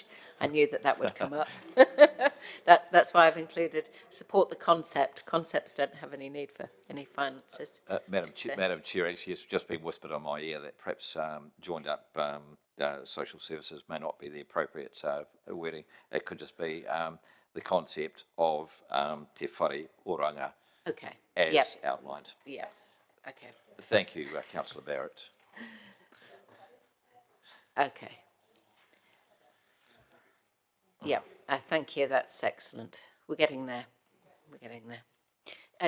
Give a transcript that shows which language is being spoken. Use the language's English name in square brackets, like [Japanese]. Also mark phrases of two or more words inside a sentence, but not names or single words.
[English] I knew that would come up. That's why I've included support the concept. Concepts don't have any need for any finances. Madam Chair, actually, it's just been whispered on my ear that perhaps joined up social services may not be the appropriate wording. It could just be the concept of [Māori] te whare oranga [English] Okay. as outlined. Yeah. Okay. Thank you, Councillor Barrett. Okay. Yeah. Thank you. That's excellent. We're getting there. We're getting there.